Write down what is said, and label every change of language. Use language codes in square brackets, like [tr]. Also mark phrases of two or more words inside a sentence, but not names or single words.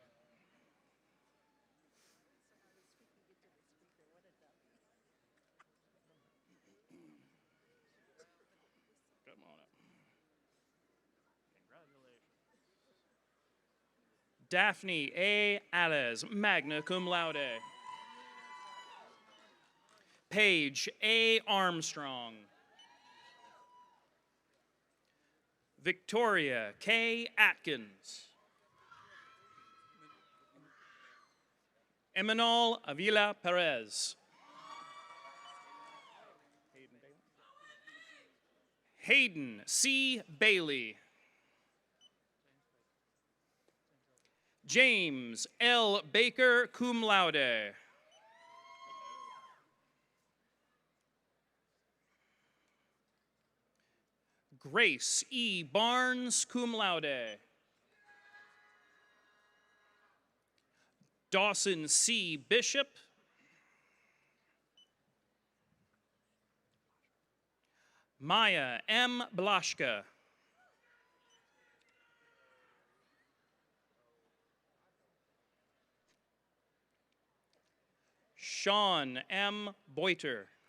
[en] Daphne A. Alez, [la] magna cum laude. [en] Paige A. Armstrong. Victoria K. Atkins. Emanol Avila Perez. Hayden C. Bailey. James L. Baker, [la] cum laude. [en] Grace E. Barnes, [la] cum laude. [en] Dawson C. Bishop. Maya M. Blaschka. Sean M. Boiter.